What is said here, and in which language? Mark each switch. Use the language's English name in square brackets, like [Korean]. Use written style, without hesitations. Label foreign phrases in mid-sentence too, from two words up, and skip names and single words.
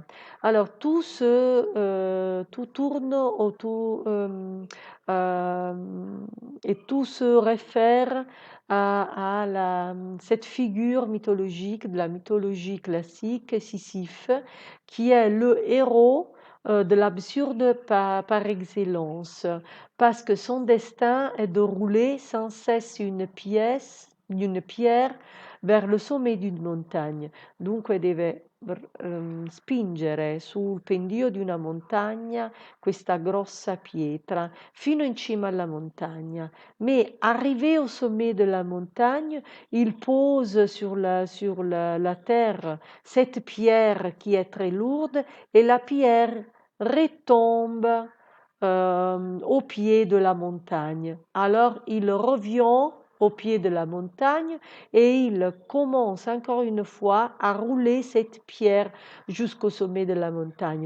[French] Alors tout tourne autour euh, et tout se réfère cette figure mythologique de la mythologie classique, Sisyphe, qui est le héros de l'absurde par excellence, parce que son destin est de rouler sans cesse une pierre vers le sommet d'une montagna. [Italian] Dunque deve spingere sul pendio di una montagna questa grossa pietra fino in cima alla montagna. [French] Mais arrivé au sommet de la montagne, il pose sur la terre cette pierre qui est très lourde et la pierre retombe au pied de la montagne. Alors il revient au pied de la montagne et il commence encore une fois à rouler cette pierre jusqu'au sommet de la montagne.